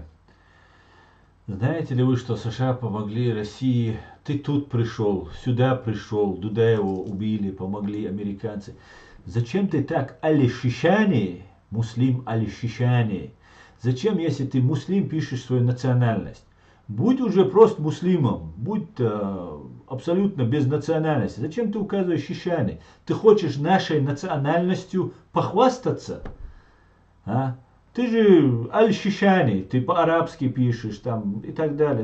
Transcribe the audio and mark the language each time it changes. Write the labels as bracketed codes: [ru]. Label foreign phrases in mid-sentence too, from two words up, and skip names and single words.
[ru] Знаете ли вы, что США помогли России? Ты тут пришел, сюда пришел, Дудаева убили, помогли американцы. Зачем ты так аль-Шишани, муслим аль-Шишани? Зачем, если ты муслим, пишешь свою национальность? Будь уже просто муслимом, будь абсолютно без национальности. Зачем ты указываешь Шишани? Ты хочешь нашей национальностью похвастаться? А? Ты же аль-Шишани, ты по-арабски пишешь там и так далее.